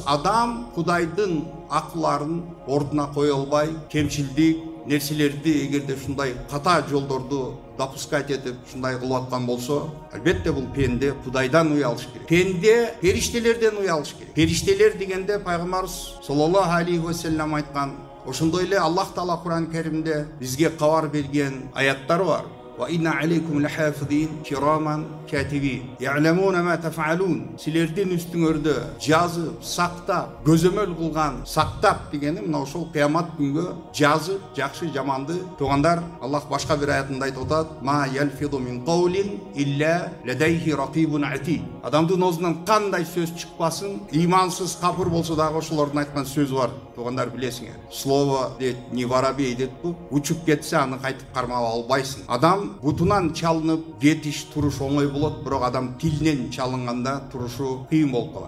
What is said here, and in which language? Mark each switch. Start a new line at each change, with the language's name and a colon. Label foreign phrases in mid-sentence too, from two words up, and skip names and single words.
Kyrgyz: Адам Кудайдын акыларын ордуна кое албай, кемчилдик нерселерди эгерде ушундай ката жолдорду допускать этип ушундай кылып аткан болсо, албетте бул пенде Кудайдан уялыш керек. Пенде периштелерден уялыш керек. Периштелер дегенде пайгамбарыбыз
Arabic: صلى الله عليه وسلم
Kyrgyz: айткан, ошондой эле Аллах Таала Кур'ан Керимде бизге кабар берген аяттар бар.
Arabic: وَإِنَّ عَلَيْكُمْ لَحَافِظِينَ كِرَامًا كَاتِبِينَ يَعْلَمُونَ مَا تَفْعَلُونَ.
Kyrgyz: Силердин үстүңөрдө жазып, сактап, көзөмөл кылган, сактап дегени мына ошол кыямат күнгө жазып, жакшы жаманды. Туугандар, Аллах башка бир аятында айтып атат:
Arabic: "ما يلفظ من قول إلا لديه رقيب عتيد."
Kyrgyz: Адамдын оозунан кандай сөз чыкпасын, имансыз капыр болсо дагы ошолордун айткан сөзү бар. Туугандар, билесиңер. Слово дейт,
Russian: не воробей
Kyrgyz: дейт бу. Учуп кетсе аны кайтып кармап албайсың. Адам бутунан чалынып кетиш, туруш оңой болот, бирок адам тилинен чалынганда турушу кыйын болуп калат.